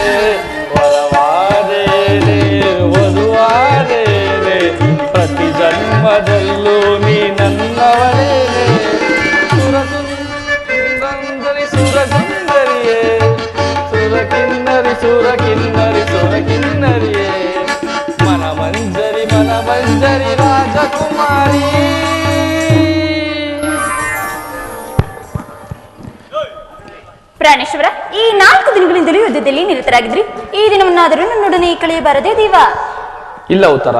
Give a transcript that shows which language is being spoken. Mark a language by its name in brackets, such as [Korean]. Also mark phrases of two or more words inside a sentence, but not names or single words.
[Kannada] ವರವಾದೇನೆ ವಧುವಾದೇನೆ, ಪ್ರತಿ ಜನ್ಮದಲ್ಲೂ ನೀ ನನ್ನವಳೇನೆ. ಸುರ ಸುಂದರಿ ಸುರ ಸುಂದರಿಯೇ, ಸುರ ಕಿನ್ನರಿ ಸುರ ಕಿನ್ನರಿ ಸುರ ಕಿನ್ನರಿಯೇ. ಮನ ಮಂಜರಿ ರಾಜಕುಮಾರಿ. ಪ್ರಾಣೇಶ್ವರ, ಈ 4 ದಿನಗಳಿಂದಲೂ ಯುದ್ಧದಲ್ಲಿ ನಿರತರಾಗಿದ್ರಿ. ಈ ದಿನವನ್ನಾದರೂ ನನ್ನೊಡನೆ ಕಳೆಯಬಾರದೇ ದೇವ? ಇಲ್ಲ ಉತ್ತರ.